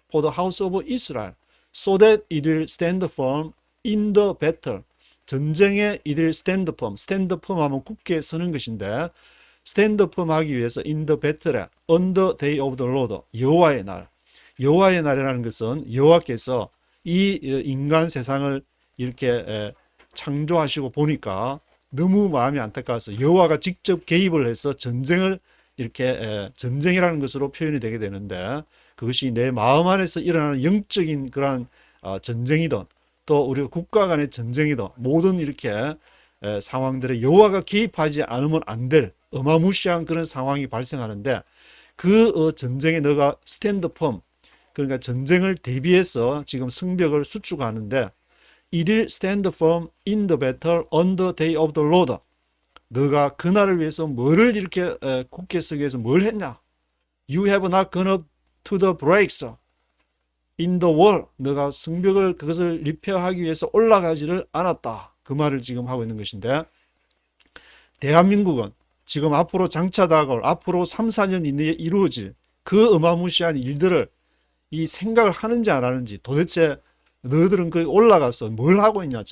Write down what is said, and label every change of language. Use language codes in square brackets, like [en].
[en] For the house of Israel, so that it will stand firm in the battle. 전쟁에 it will stand firm. stand firm [ko] 하면 굳게 서는 것인데 [en] stand firm 하기 위해서 in the battle, on the day of the Lord, [ko] 여호와의 날. 여호와의 날이라는 것은 여호와께서 이 인간 세상을 이렇게 창조하시고 보니까 너무 마음이 안타까워서 여호와가 직접 개입을 해서 전쟁을 이렇게 전쟁이라는 것으로 표현이 되게 되는데 그것이 내 마음 안에서 일어나는 영적인 그러한 전쟁이든 또 우리 국가 간의 전쟁이든 모든 이렇게 상황들에 여호와가 개입하지 않으면 안 될 어마무시한 그런 상황이 발생하는데 그 전쟁에 너가 스탠드 펌 그러니까 전쟁을 대비해서 지금 성벽을 수축하는데 [en] It will stand firm in the battle on the day of the Lord. [ko] 너가 그날을 위해서 뭐를 이렇게 굳게 서기 위해서 뭘 했냐? [en] You have not gone up to the breaks in the wall. [ko] 너가 성벽을 그것을 리페어하기 위해서 올라가지를 않았다. 그 말을 지금 하고 있는 것인데 대한민국은 지금 앞으로 장차 다가올 앞으로 3, 4년 이내에 이루어질 그 어마무시한 일들을 이 생각을 하는지 안 하는지 도대체 너희들은 그 올라가서 뭘 하고 있냐?